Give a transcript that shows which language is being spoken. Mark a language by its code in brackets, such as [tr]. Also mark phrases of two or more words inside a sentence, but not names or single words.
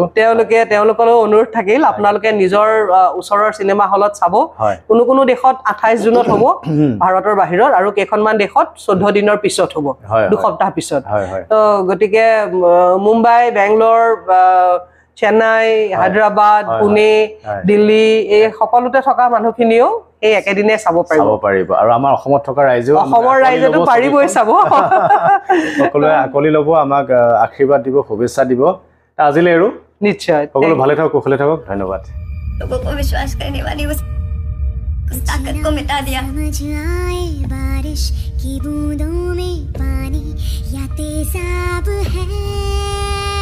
[as] তেওঁলোকলৈ অনুৰোধ থাকিল আপোনালোকে নিজৰ ওচৰৰ চিনেমা হলত চাব কোনো দেশত 28 জুনত হ'ব ভাৰতৰ বাহিৰত আৰু কেইখনমান দেশত 14 দিনৰ পিছত হ'ব 2 সপ্তাহ পিছত তো গতিকে মুম্বাই বেংগলোৰ চেন্নাই হায়দৰাবাদ পুনে দিল্লী এই সকলোতে থকা মানুহখিনিও এই একেদিনে চাব পাৰিব আৰু আমাৰ অসমত থকা অসমৰ ৰাইজেতো পাৰিবই চাব সকলোৱে আকলি ল'ব আমাক আশীৰ্বাদ দিব শুভেচ্ছা দিব আজিলৈ আৰু নিশ্চয় সকলো ভালে থাকক কুশলে থাকক ধন্যবাদ [hi] लोगों को विश्वास करने वाली उस ताकत को मिटा दिया समझ आए बारिश की बूंदों में पानी या तेजाब है